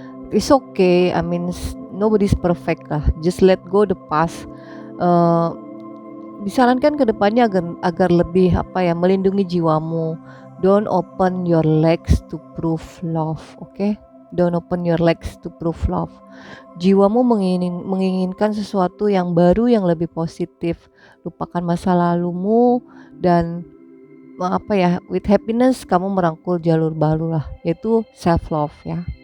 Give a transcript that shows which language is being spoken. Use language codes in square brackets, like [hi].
[en] It's okay, I mean nobody's perfect lah, just let go the past. [id] Disarankan ke depannya agar lebih melindungi jiwamu. [en] Don't open your legs to prove love, okay? Don't open your legs to prove love. [id] Jiwamu menginginkan sesuatu yang baru, yang lebih positif. Lupakan masa lalumu dan [en] with happiness [id] kamu merangkul jalur baru lah, yaitu [en] self love [id] ya.